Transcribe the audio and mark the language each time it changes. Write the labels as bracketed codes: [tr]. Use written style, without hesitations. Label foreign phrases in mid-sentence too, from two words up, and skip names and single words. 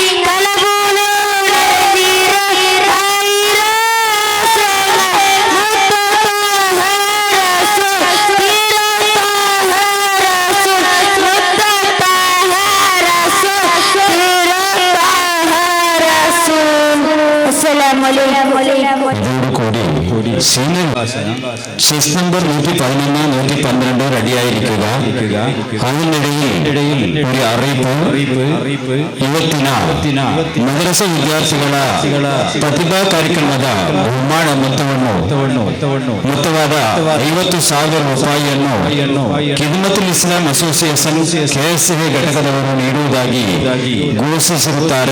[ar] കലകൂലുണീർ ആയിരാസന മുത്തു താഹരസു തിരു താഹരസു മുത്തു താഹരസു തിരു താഹരസു. السلام عليكم. [ml] ഇതോടുകൂടി സീനിയർ ചെസ് നമ്പർ 111, 112 റെഡിയായിരിക്കുക. അതിനിടയിൽ ഒരു അറിയിപ്പ്. [kn] ಇವತ್ತಿನ ಮದರಸ ವಿದ್ಯಾರ್ಥಿಗಳ ಪ್ರತಿಭಾ ಕಾರ್ಯಕ್ರಮದ ಬಹುಮಾನ ಮೊತ್ತವಾದ 50,000 ರೂಪಾಯಿಯನ್ನು ಖಿದ್ಮತುಲ್ ಇಸ್ಲಾಂ ಅಸೋಸಿಯೇಷನ್ ಕೆಎಸ್ಎ ಘಟಕದವರು ನೀಡುವುದಾಗಿ ಘೋಷಿಸಿರುತ್ತಾರೆ.